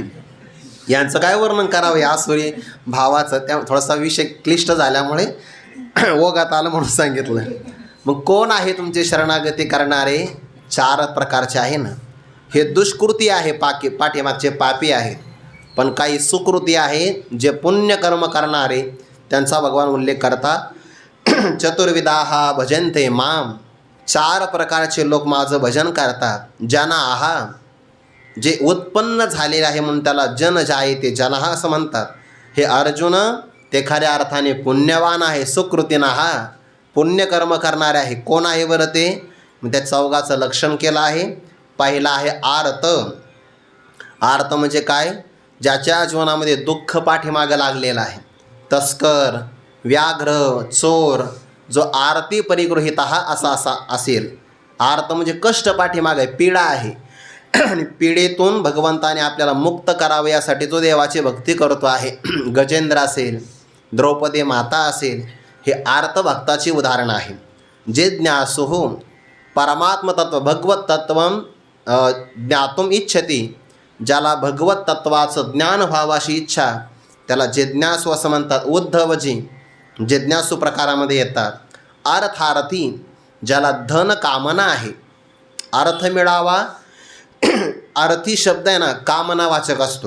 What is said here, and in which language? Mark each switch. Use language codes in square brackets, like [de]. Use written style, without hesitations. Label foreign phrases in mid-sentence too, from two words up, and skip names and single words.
[mr] यांचं काय वर्णन करावं या आसुरी भावाचं, त्या थोडासा विषय क्लिष्ट झाल्यामुळे ओघात आलं म्हणून सांगितलं. मग कोण आहे तुमचे शरणागती करणारे? 4 प्रकारचे आहे ना. हे दुष्कृती आहे, पाठीमागचे पापी आहेत. पण काही सुकृती आहे, जे पुण्यकर्म करणारे, त्यांचा भगवान उल्लेख करतात. [sa] चतुर्विधाः भजन्ते माम, [mr] 4 प्रकारचे लोक माझं भजन करतात. ज्यांना आहा, जे उत्पन्न झालेले आहे म्हणून त्याला [sa] जन जायते जनः [mr] असं म्हणतात. हे अर्जुन, ते खऱ्या अर्थाने पुण्यवान आहे. सुकृतीनं हा पुण्यकर्म करणारे आहे. कोण आहे बरं ते? मग त्या 4चं लक्षण केलं आहे. पहिला आहे आर्त. आर्त म्हणजे काय? ज्याच्या जीवनामध्ये दुःख पाठीमागं लागलेलं आहे. तस्कर, व्याघ्र, चोर, जो आरती परिगृहीत असा असेल. आर्त म्हणजे कष्ट पाठीमागं आहे, पीडा आहे. आणि पीडेतून भगवंताने आपल्याला मुक्त करावे यासाठी जो देवाची भक्ती करतो आहे. गजेंद्र असेल, द्रौपदी माता असेल, हे आर्त भक्ताची उदाहरण आहे. [sa] जे ज्ञासुः परमात्मतत्व भगवत तत्वम ज्ञातुम इच्छती, [mr] ज्याला भगवत तत्वाचं ज्ञान व्हावाशी इच्छा, त्याला जिज्ञासू असं म्हणतात. उद्धवजी जिज्ञासू प्रकारामध्ये येतात. अर्थार्थी, ज्याला धन कामना आहे, अर्थ मिळावा. अर्थी शब्द आहे ना, कामनावाचक असतो.